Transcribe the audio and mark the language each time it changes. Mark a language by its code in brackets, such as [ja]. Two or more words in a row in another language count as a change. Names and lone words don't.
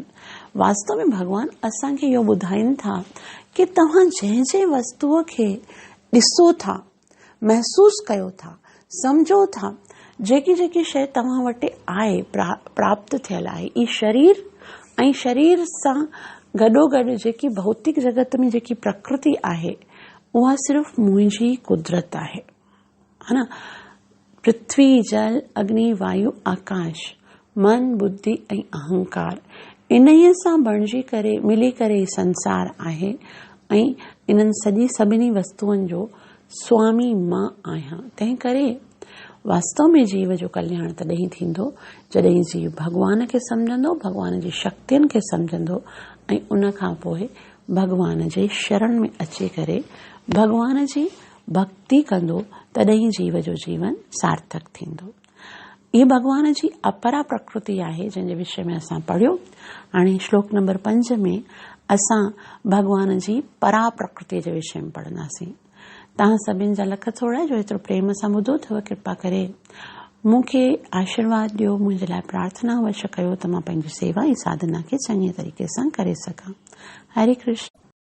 [sd] वास्तव में भगवान असांखे इहो ॿुधाइनि था कि तव्हां जंहिं वस्तुअ खे ॾिसो था, महसूस कयो था, सम्झो था, जेकी शइ तव्हां वटि आहे, प्राप्त थियल आहे, ई शरीर ऐं शरीर सां गॾोगॾु जेकी भौतिक जगत में जेकी प्रकृति आहे, उहा सिर्फ़ मुंहिंजी कुदरत आहे, [hi] है ना। [sd] पृथ्वी, जल, अग्नि, वायु, आकाश, मन, बुद्धि ऐं अहंकार, इन्हीअ सां बणिजी करे मिली करे संसार आहे ऐं इन्हनि सभिनी वस्तुअनि जो स्वामी मां आहियां। तंहिं करे वास्तव में जीव जो कल्याण तॾहिं थींदो जॾहिं जीव भगवान खे सम्झंदो, भगवान जी शक्तियुनि खे सम्झंदो ऐं उन खां पोइ भगवान जे शरण में अची करे भगवान जी भक्ति कंदो, तॾहिं जीव जो जीवन सार्थक थींदो। ये भगवान जी अपरा प्रकृति आहे जंहिंजे विषय में असां पढ़ियो। हाणे श्लोक नंबर 5 में असां भगवान जी परा प्रकृति जे विषय में पढ़ंदासीं। तव्हां सभिनि जा लख थोड़ा जो एतिरो प्रेम सां ॿुधो अथव, कृपा करे मूंखे आशीर्वाद ॾियो, मुंहिंजे लाइ प्रार्थना अवश्य कयो त मां पंहिंजी सेवा ऐं साधना खे चङे तरीक़े सां करे सघां। हरे कृष्ण।